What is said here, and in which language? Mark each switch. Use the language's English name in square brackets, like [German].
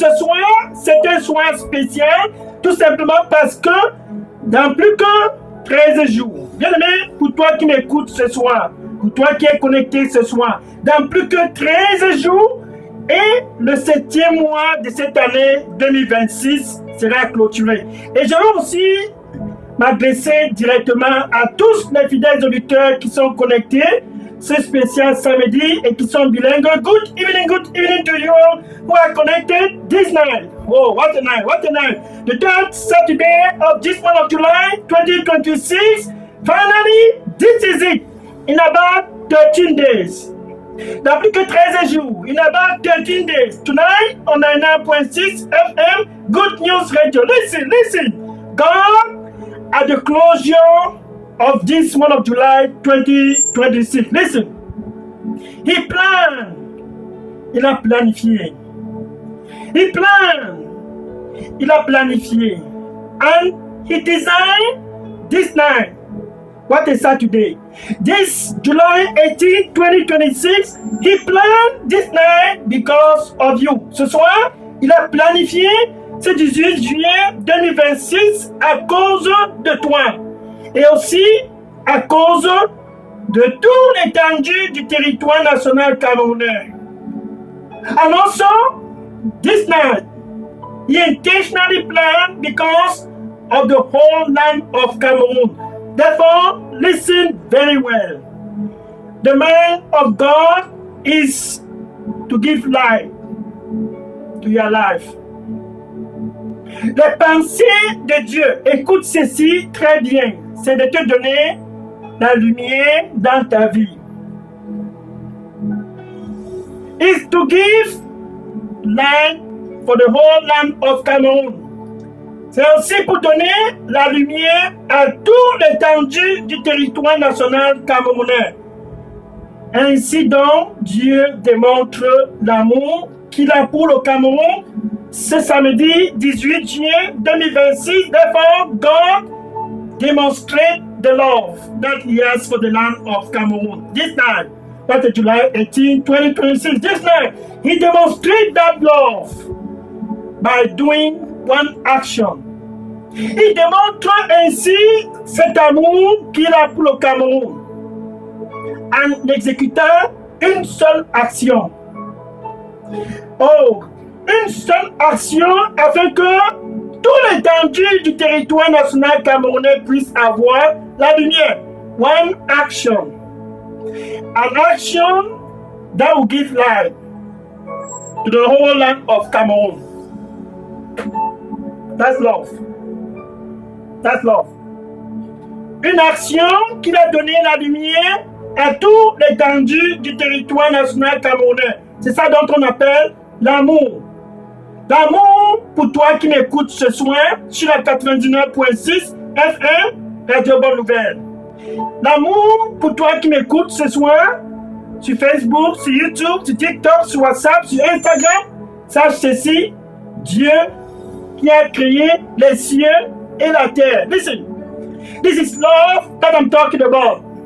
[French] Ce soir, c'est un soir spécial, tout simplement parce que dans plus que 13 jours, bien aimé, pour toi qui m'écoutes ce soir, pour toi qui es connecté ce soir, dans plus que 13 jours, et le 7e mois de cette année 2026 sera clôturé. Et je vais aussi m'adresser directement à tous les fidèles auditeurs qui sont connectés ce spécial samedi et qui sont bilingues. [English] Good evening to you who are connected this night. Oh, what a night, what a night. The third Saturday of this month of July 2026. Finally, this is it. In about 13 days. [French] Dans plus que 13 jours. [English] In about 13 days. Tonight, on 99.6 FM, Good News Radio. Listen. God, at the closure of this month of July 2026. Listen. He planned. [French] Il a planifié. [English] He planned. [French] Il a planifié. [English] And he designed this night. What is Saturday? This July 18, 2026, he planned this night because of you. [French] Ce soir, il a planifié ce 18 juillet 2026 à cause de toi. Et aussi à cause de tout l'étendue du territoire national camerounais. [English] And also, this night, he intentionally planned because of the whole land of Cameroon. Therefore, listen very well. The mind of God is to give life to your life. [French] Les pensées de Dieu, écoute ceci très bien, c'est de te donner la lumière dans ta vie. [English] Is to give light for the whole land of Cameroon. [French] C'est aussi pour donner la lumière à tout l'étendue du territoire national camerounais. Ainsi donc, Dieu démontre l'amour qu'il a pour le Cameroun ce samedi 18 juillet 2026. [English] Therefore, God demonstrated the love that He has for the land of Cameroon. This night, that's July 18, 2026. This night, He demonstrated that love by doing one action. [French] Il démontre ainsi cet amour qu'il a pour le Cameroun en exécutant une seule action. Oh, une seule action afin que tout l'étendue du territoire national camerounais puisse avoir la lumière. [English] One action. An action that will give light to the whole land of Cameroon. That's love. That's love. [French] Une action qui va donner la lumière à tout l'étendue du territoire national camerounais. C'est ça dont on appelle l'amour. L'amour pour toi qui m'écoutes ce soir sur la 99.6 FM, Radio Bonne Nouvelle. L'amour pour toi qui m'écoutes ce soir sur Facebook, sur YouTube, sur TikTok, sur WhatsApp, sur Instagram. Sache ceci, Dieu qui a créé les cieux et la terre. [English] Listen, this is love that I'm talking about.